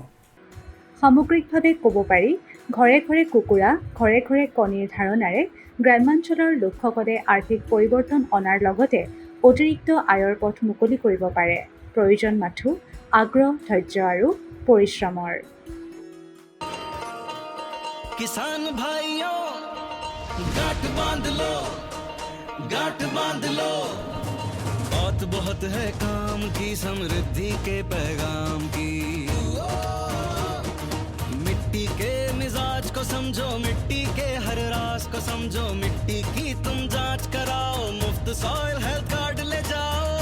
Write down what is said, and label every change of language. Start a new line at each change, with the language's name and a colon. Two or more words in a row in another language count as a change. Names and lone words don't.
Assamese: সামগ্ৰিকভাৱে ক'ব পাৰি, ঘৰে ঘৰে কুকুৰা, ঘৰে ঘৰে কণীৰ ধাৰণাৰে গ্ৰাম্যাঞ্চলৰ লোকসকলে আৰ্থিক পৰিৱৰ্তন অনাৰ লগতে অতিৰিক্ত আয়ৰ পথ মুকলি কৰিব পাৰে। প্ৰয়োজন মাথো আগ্ৰহ, ধৈৰ্য আৰু পৰিশ্ৰমৰ।
Hindi: किसान भाइयों गांठ बांध लो, गांठ बांध लो, बात बहुत है काम की, समृद्धि के पैगाम की। मिट्टी के मिजाज को समझो, मिट्टी के हर राज को समझो, मिट्टी की तुम जांच कराओ, मुफ्त सॉइल हेल्थ कार्ड ले जाओ।